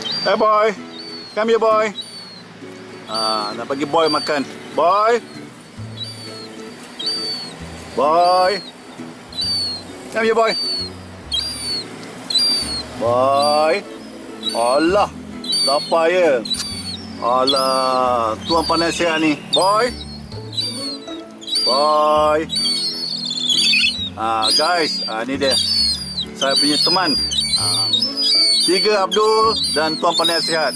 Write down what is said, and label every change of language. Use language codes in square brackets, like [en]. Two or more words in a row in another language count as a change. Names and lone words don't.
[en] Hey boy, come here boy. [ms] Nak bagi boy makan. Boy. [en] Boy. Come here boy. Boy. [ms] Allah, lapar ya. Allah, Tuan Penasihat ni. Boy. Boy. Guys, ni dia. Saya punya teman. Tiga Abdul dan Tuan Penasihat.